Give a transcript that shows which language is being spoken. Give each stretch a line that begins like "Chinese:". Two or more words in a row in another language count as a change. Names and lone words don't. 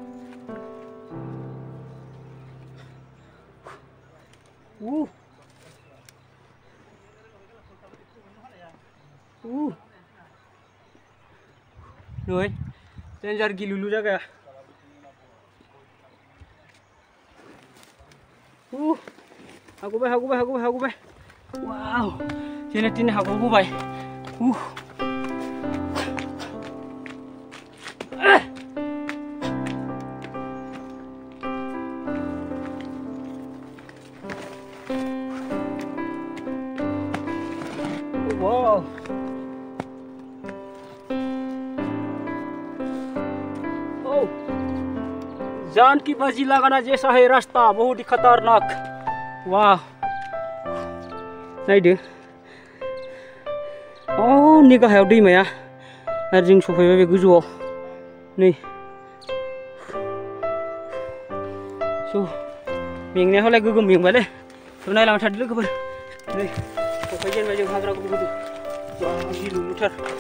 Bodo: नै danger गिलुलु जागा हागौबाय वाव जेने तेने हागौबाय
English: wow oh
Hindi: जान की बाजी लगाना जैसा है रास्ता बहुत ही खतरनाक वाह नायदो
Bodo: नि गाहायाव दैमाया आरो जों सफैबाय बे गोजौआव नै मेंनायावलाय गोगोम मेंबायलै नायलांबाय थादो लोगोफोर नै सफैजेनबाय जों हाग्रा गुदु गिलुलुथार